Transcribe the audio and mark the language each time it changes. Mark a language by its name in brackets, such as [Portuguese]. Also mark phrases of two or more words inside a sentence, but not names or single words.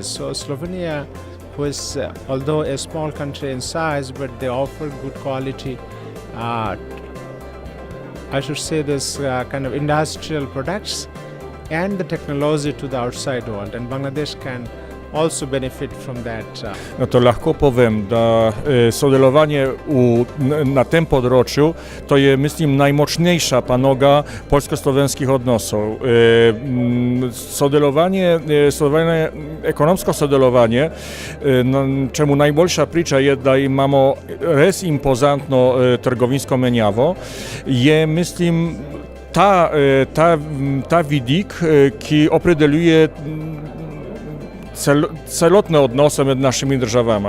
[English] So Slovenia, who is although a small country in size, but they offer good quality, I should say this kind of industrial products and the technology to the outside world. And Bangladesh can also benefit from that. [Slovenian] No to lahko povem, da sodelovanje na tem področju to je, mislim, najmočnejša panoga poljsko-slovenskih odnosov. Ekonomsko sodelovanje, čemu najboljša priča je, da imamo res impozantno trgovinsko menjavo, je, mislim, ta vidik, ki opredeljuje celotne odnose med našimi državama.